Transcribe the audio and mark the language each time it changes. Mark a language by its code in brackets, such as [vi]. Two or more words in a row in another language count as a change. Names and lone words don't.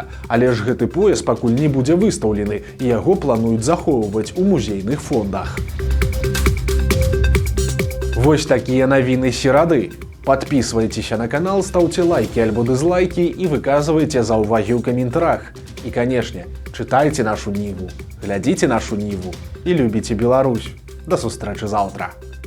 [be] Але ж гэты пояс пакуль не будзе выстаўлены, і яго плануюць захоўваць у музейных фондах. Вось такія навіны серады. [ru] Подписывайтеся на канал, ставьте лайки альбо дизлайки и выказывайте [be] заўвагі ў каментарах. [ru] И, конечно, читайте нашу Ниву, глядите нашу Ниву и любите Беларусь. [be] До сустрэчы заўтра.